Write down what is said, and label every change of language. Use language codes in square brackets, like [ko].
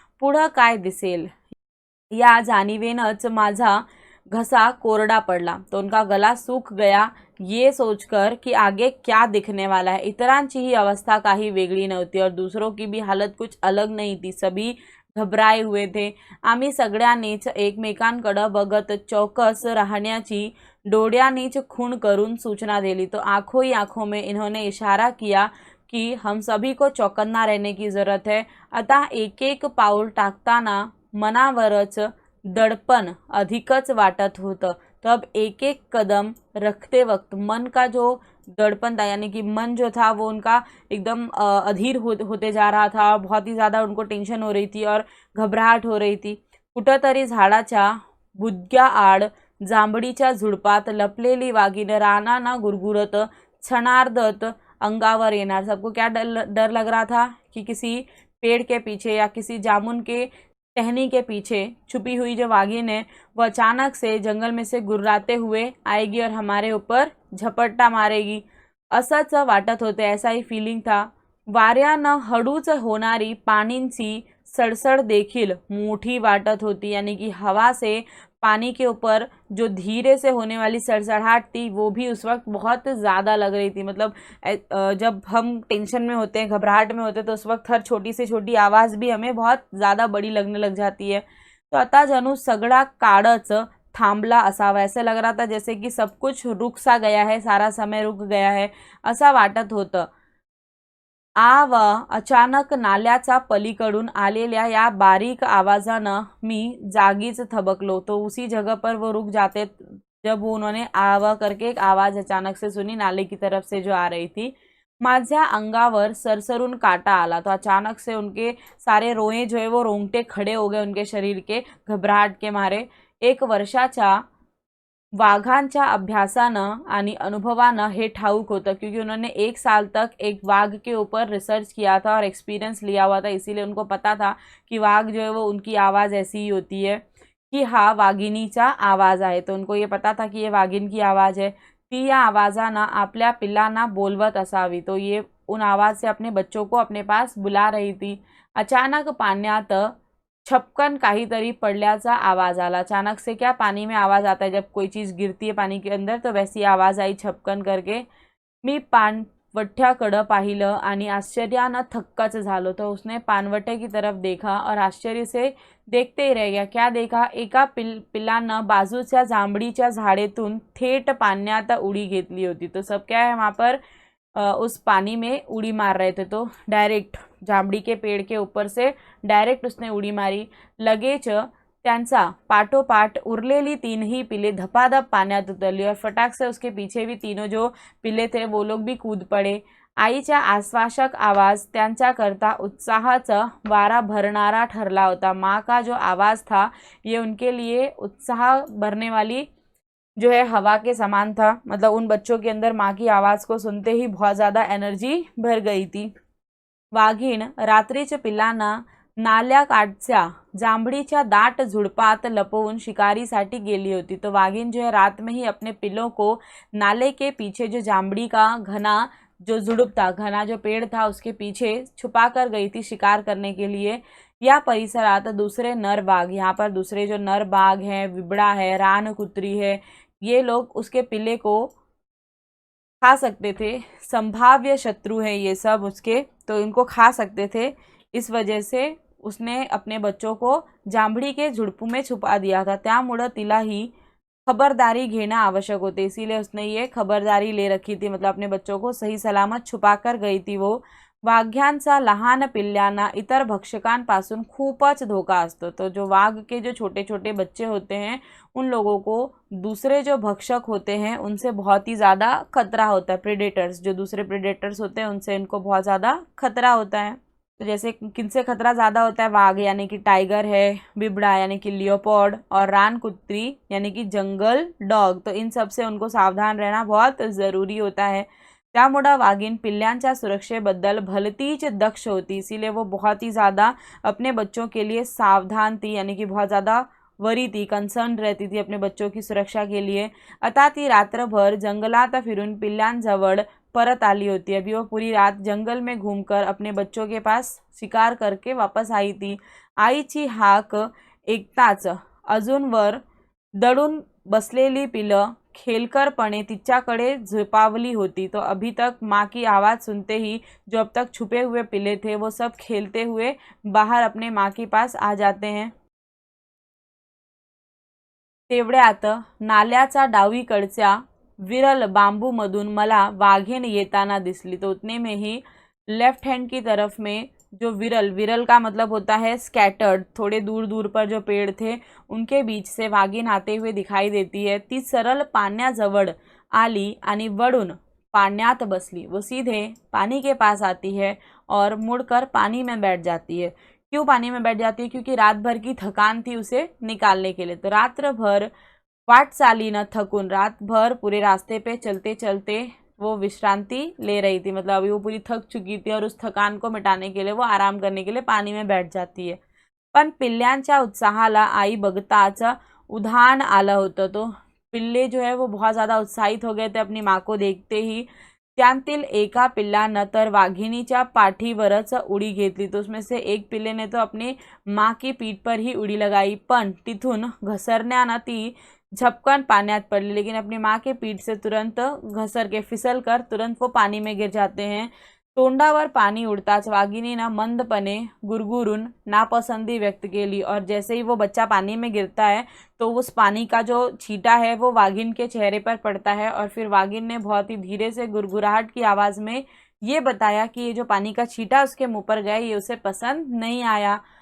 [mr] पुढं काय दिसेल या जाणीवेनंच माझा घसा कोरडा पड़ला, [hi] तो उनका गला सूख गया ये सोचकर कि आगे क्या दिखने वाला है। [mr] इतरांची ही अवस्था काही वेगळी नव्हती [hi] और दूसरों की भी हालत कुछ अलग नहीं थी, सभी घबराए हुए थे। [mr] आम्ही सगळ्यांनीच एकमेकांकडे बघत चौकस राहण्याची डोळ्यांनीच खून करून सूचना दिली। [hi] तो आंखों ही आंखों में इन्होंने इशारा किया कि हम सभी को चौकन्ना रहने की ज़रूरत है। [mr] अतः एक एक पाऊल टाकताना मनावरच दडपण अधिकच वाटत होतं। [hi] तो अब एक एक कदम रखते वक्त मन का जो दड़पन था, यानी कि मन जो था वो उनका एकदम अधीर होते जा रहा था। बहुत ही ज़्यादा उनको टेंशन हो रही थी और घबराहट हो रही थी। [mr] कुठंतरी झाडाच्या बुधक्या आड जांभळीच्या झुडपात लपलेली वाघीण रानाना गुरगुरत क्षणार्धत अंगावर येणार। [hi] सबको क्या डर लग रहा था कि किसी पेड़ के पीछे या किसी जामुन के टहनी के पीछे छुपी हुई जो वाघिन है वह अचानक से जंगल में से गुर्राते हुए आएगी और हमारे ऊपर झपट्टा मारेगी, [mr] असंच वाटत होते। [hi] ऐसा ही फीलिंग था। [mr] वाऱ्यानं हळूच होणारी पाणींची सड़सड़ देखील मोठी वाटत होती, [hi] यानी कि हवा से पानी के ऊपर जो धीरे से होने वाली सड़सड़ाहट थी वो भी उस वक्त बहुत ज़्यादा लग रही थी। मतलब जब हम टेंशन में होते हैं, घबराहट में होते हैं, तो उस वक्त हर छोटी से छोटी आवाज़ भी हमें बहुत ज़्यादा बड़ी लगने लग जाती है। [mr] तो आता जणू सगळा काळच थांबला असावा, [hi] ऐसे लग रहा था जैसे कि सब कुछ रुक सा गया है, सारा समय रुक गया है [mr] असा वाटत होतं। अचानक नाल्याचा पलीकडून आलेल्या या बारीक आवाज़ानं मी जागीच थबकलो। [hi] तो उसी जगह पर वो रुक जाते जब उन्होंने आवा करके एक आवाज़ अचानक से सुनी, नाले की तरफ से जो आ रही थी। [mr] माझ्या अंगावर सरसरून काटा आला। [hi] तो अचानक से उनके सारे रोए जो है वो रोंगटे खड़े हो गए उनके शरीर के, घबराहट के मारे। [mr] 1 वर्षाच्या वाघांच्या अभ्यासानं आणि अनुभवानं हे ठाऊक होतं, [hi] क्योंकि उन्होंने 1 साल तक एक वाघ के ऊपर रिसर्च किया था और एक्सपीरियंस लिया हुआ था, इसीलिए उनको पता था कि वाघ जो है वो उनकी आवाज़ ऐसी ही होती है कि [mr] हा वाघिणीचा आवाज़ आहे। [hi] तो उनको ये पता था कि ये वाघिन की आवाज़ है। [mr] ती या आवाज़ानं आपल्या पिल्लांना बोलवत असावी। [hi] तो ये उन आवाज़ से अपने बच्चों को अपने पास बुला रही थी। [mr] अचानक पाण्यात छपकन काहीतरी पडल्याचा आवाज़ आला। [hi] अचानक से क्या पानी में आवाज़ आता है जब कोई चीज़ गिरती है पानी के अंदर, तो वैसी आवाज़ आई छपकन करके। [mr] मी पाणवठ्याकडं पाहिलं आणि आश्चर्यानं थक्कच झालो। [hi] तो उसने पानवटे की तरफ देखा और आश्चर्य से देखते ही रह गया। क्या देखा? [mr] एका पिल्लानं बाजूच्या जांभळीच्या झाडेतून थेट पाण्यात उडी घेतली होती। [hi] तो सब क्या है वहाँ पर उस पानी में उड़ी मार रहे थे। तो डायरेक्ट जांभळी के पेड़ के ऊपर से डायरेक्ट उसने उड़ी मारी। [mr] लगेच त्यांचा पाठोपाठ उरलेली 3ही पिले धपाधप पाण्यात उतरली [hi] और फटाक से उसके पीछे भी तीनों जो पिले थे वो लोग भी कूद पड़े। [mr] आईचा आश्वासक आवाज़ त्यांच्याकरता उत्साहाचा वारा भरणारा ठरला होता। [hi] माँ का जो आवाज़ था ये उनके लिए उत्साह भरने वाली जो है हवा के समान था। मतलब उन बच्चों के अंदर माँ की आवाज़ को सुनते ही बहुत ज़्यादा एनर्जी भर गई थी। [mr] वाघीण रात्रीच्या पिल्लांना नाल्याकाठच्या जांभळीच्या दाट झुडपात लपवून शिकारीसाठी गेली होती। [hi] तो वाघिन जो है रात में ही अपने पिल्लों को नाले के पीछे जो जांभड़ी का घना जो झुडप था, घना जो पेड़ था, उसके पीछे छुपा कर गई थी शिकार करने के लिए। [mr] या परिसरात दूसरे नर बाघ, [hi] यहाँ पर दूसरे जो नर बाघ हैं, विबड़ा है, रानकुतरी है, ये लोग उसके पिल्ले को खा सकते थे। संभाव्य शत्रु है ये सब उसके, तो इनको खा सकते थे। इस वजह से उसने अपने बच्चों को जांभळी के झुडपू में छुपा दिया था। [mr] त्यामुळे तिलाही खबरदारी घेना आवश्यक होते, [hi] इसीलिए उसने ये खबरदारी ले रखी थी। मतलब अपने बच्चों को सही सलामत छुपा कर गई थी वो। [mr] वाघ्यांचा लहान पिल्ल्यांना इतर भक्षकांपासून खूपच धोका असतो। [hi] तो जो वाघ के जो छोटे छोटे बच्चे होते हैं उन लोगों को दूसरे जो भक्षक होते हैं उनसे बहुत ही ज़्यादा खतरा होता है। प्रेडेटर्स, जो दूसरे प्रेडेटर्स होते हैं उनसे इनको बहुत ज़्यादा खतरा होता है। तो जैसे किनसे खतरा ज़्यादा होता है? वाघ यानी कि टाइगर है, बिबड़ा यानी कि लियोपॉर्ड, और रानकुत्री यानी कि जंगल डॉग। तो इन सब से उनको सावधान रहना बहुत ज़रूरी होता है। [mr] त्यामुळे वाघीण पिल्ल्यांच्या सुरक्षेबद्दल भलतीच दक्ष होती, [hi] इसीलिए वो बहुत ही ज़्यादा अपने बच्चों के लिए सावधान थी, यानी कि बहुत ज़्यादा वरी थी, कंसर्न रहती थी अपने बच्चों की सुरक्षा के लिए। [mr] आता ती रात्रभर जंगलात फिरून पिल्ल्यांजवळ परत आली होती। [hi] अभी वो पूरी रात जंगल में घूमकर अपने बच्चों के पास शिकार करके वापस आई थी। [mr] आईची हाक ऐकताच अजूनवर दडून बसलेली पिलं खेलकरपणे तिच्याकडे झुपावली होती। [hi] तो अभी तक माँ की आवाज़ सुनते ही जो अब तक छुपे हुए पिले थे वो सब खेलते हुए बाहर अपने माँ के पास आ जाते हैं। [mr] तेवढ्यात नाल्याचा डावीकडच्या विरल बांबूमधून मला वाघीण येताना दिसली। [hi] तो उतने में ही लेफ्ट हैंड की तरफ में जो विरल का मतलब होता है स्कैटर्ड, थोड़े दूर दूर पर जो पेड़ थे उनके बीच से वाघीण आते हुए दिखाई देती है। [mr] ती सरळ पाण्याजवळ आली आणि वळून पाण्यात बसली। [hi] वो सीधे पानी के पास आती है और मुड़कर पानी में बैठ जाती है। क्यों पानी में बैठ जाती है? क्योंकि रात भर की थकान थी उसे निकालने के लिए। [mr] तो रात्र भर वाटचालीनं थकून, [hi] रात भर पूरे रास्ते पे चलते चलते वो विश्रांति ले रही थी, मतलब अभी वो पूरी थक चुकी थी और उस थकान को मिटाने के लिए वो आराम करने के लिए पानी में बैठ जाती है। [mr] पण पिल्ल्यांच्या उत्साहाला आई बघताच उधाण आलं होतं। [hi] तो पिल्ले जो है वो बहुत ज़्यादा उत्साहित हो गए थे अपनी माँ को देखते ही। [mr] त्यांतील एका पिल्लानं तर वाघिणीच्या पाठीवरच उडी घेतली। [hi] तो उसमें से एक पिल्ले ने तो अपनी माँ की पीठ पर ही उड़ी लगाई, [mr] पण तिथून घसरण्यानं ती झपकन पाण्यात पडली, [hi] लेकिन अपनी माँ के पीठ से तुरंत घसर के फिसल कर तुरंत वो पानी में गिर जाते हैं। [mr] तोंडावर पाणी उडताच वाघिणीनं मंदपणे गुरगुरून नापसंदी व्यक्त केली, [hi] और जैसे ही वो बच्चा पानी में गिरता है तो उस पानी का जो छींटा है वो वाघिन के चेहरे पर पड़ता है, और फिर वाघिन ने बहुत ही धीरे से गुरगुराहट की आवाज़ में ये बताया कि ये जो पानी का छींटा उसके मुंह पर गया ये उसे पसंद नहीं आया।